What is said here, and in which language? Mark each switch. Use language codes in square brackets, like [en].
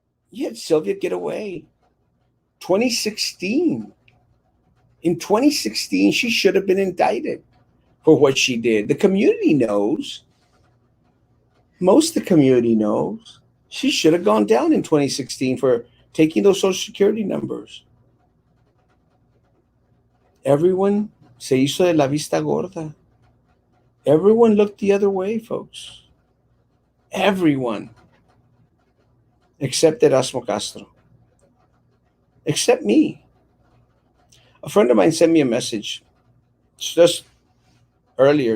[en] You had Sylvia get away. 2016. In 2016, she should have been indicted for what she did. The community knows. Most of the community knows. She should have gone down in 2016 for taking those Social Security numbers. Everyone [es] se hizo de la vista gorda. [en] Everyone looked the other way, folks. Everyone. Except Erasmo Castro. Except me. A friend of mine sent me a message just earlier.